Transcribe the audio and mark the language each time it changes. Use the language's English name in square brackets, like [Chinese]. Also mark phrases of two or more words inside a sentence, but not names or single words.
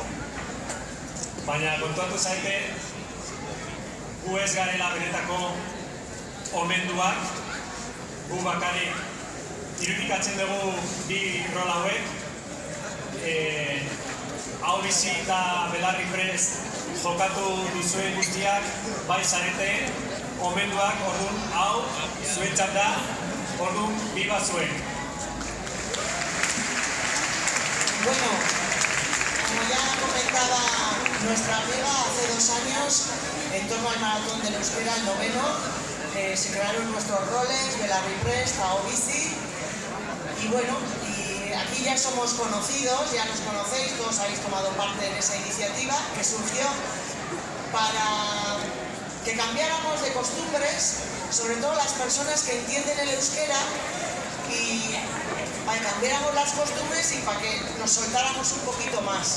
[Basque] Baina kontuatu zaite, gu ez garela benetako omenduak, gu bakarrik irudikatzen dugu bi rol hauek, hau bizi eta Belarriprest jokatu duzuen guztiak, bai zarete, omenduak, orduan hau zuentzat da, orduan biba zuen. [Spanish] Bueno, como ya comentaba nuestra amiga, hace 2 años, en torno al Maratón del Euskera, el 9º, se crearon nuestros roles, Belarriprest, Ahobizi, y bueno, aquí ya somos conocidos, ya nos conocéis, todos habéis tomado parte en esa iniciativa que surgió para que cambiáramos de costumbres, sobre todo las personas que entienden el euskera, y para que cambiáramos las costumbres y para que nos soltáramos un poquito más.